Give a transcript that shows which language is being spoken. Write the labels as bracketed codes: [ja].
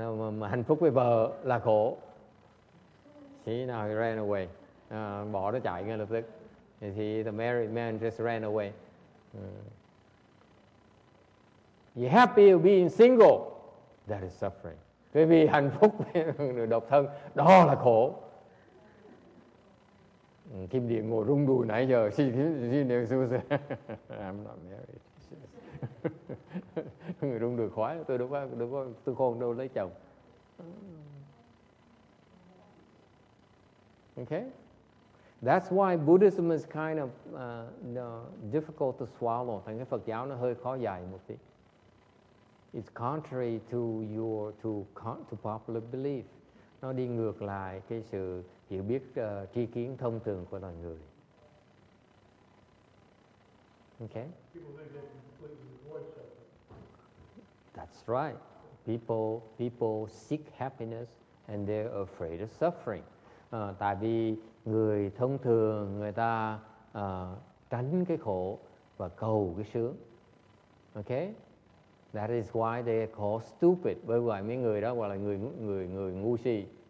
[vi] Mà hạnh phúc với vợ là khổ. [en] See, now he ran away. [vi] Bỏ nó chạy ngay lập tức. [en] Thì the married man just ran away. You're happy with being single, that is suffering. [vi] Cái vì hạnh phúc với độc thân, đó là khổ. Kim Điện ngồi rung đùi nãy giờ. [en] I'm not married. [vi] Người rung đùi khoái. Tôi không đâu lấy chồng. [en] Okay? That's why Buddhism is kind of difficult to swallow. [vi] Thành cái Phật giáo nó hơi khó dạy một tí. [en] It's contrary to popular belief. [vi] Nó đi ngược lại cái sự hiểu biết tri kiến thông thường của loài người. [en] Okay? People think they can completely avoid suffering. That's right. People seek happiness and they're afraid of suffering. [vi] Tại vì người thông thường người ta tránh cái khổ và cầu cái sướng. [en] Okay? That is why they are called stupid. [vi] Bởi vậy mấy người đó gọi là người ngu si.